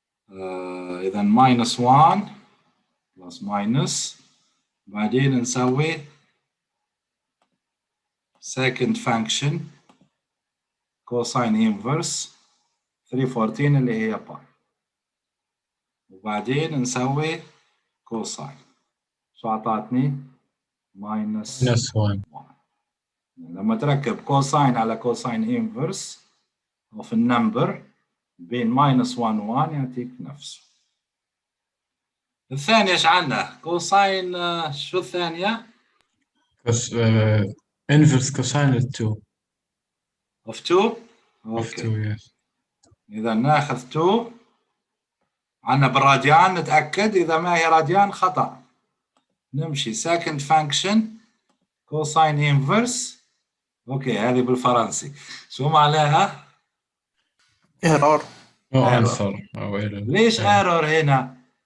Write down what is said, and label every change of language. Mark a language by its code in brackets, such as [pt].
[ar] إذا minus 1 plus minus بعدين نسوي [en] second function cosine inverse [ar] 314 اللي هي باي وبعدين نسوي cosine. شو أعطتني؟ minus 1. لما تركب cosine على cosine inverse of النمبر بين minus 1 و 1 يعطيك نفسه. الثانية ايش عندنا؟ كوساين شو الثانية؟ [en] inverse cosine 2 of 2 of 2 yes. [ar] إذا ناخذ 2 عندنا بالراديان نتأكد إذا ما هي راديان خطأ. نمشي second function cosine inverse. أوكي هذه بالفرنسي شو معناها؟ [en] error. answer [ar] ليش error هنا؟